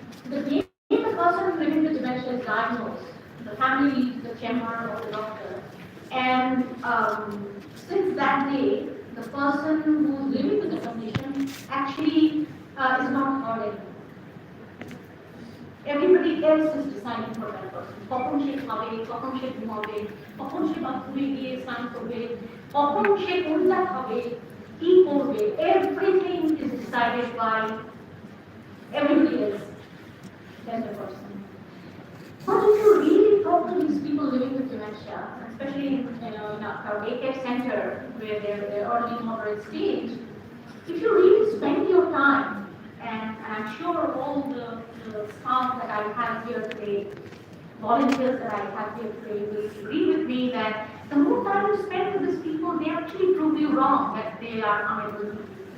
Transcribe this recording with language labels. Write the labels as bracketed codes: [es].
[en] The day the person living with dementia is diagnosed, the family leaves the chamber of the doctor, and since that day, the person who is living with the condition actually is not heard anymore. Everybody else is deciding for that person. [bn] কখন সে খাবে, কখন সে ঘুমাবে, কখন সে বাথরুমে গিয়ে স্নান করবে, কখন সে কোনটা খাবে, কি করবে, [en] everything is decided by everybody else than the person. But if you really talk to these people living with dementia, especially in our daycare center where they're early moderate stage, if you really spend your time, and I'm sure all the staff that I I have here today, volunteers that I have here today will agree with me that the more time you spend with these people, they actually prove you wrong that they are unable to do this.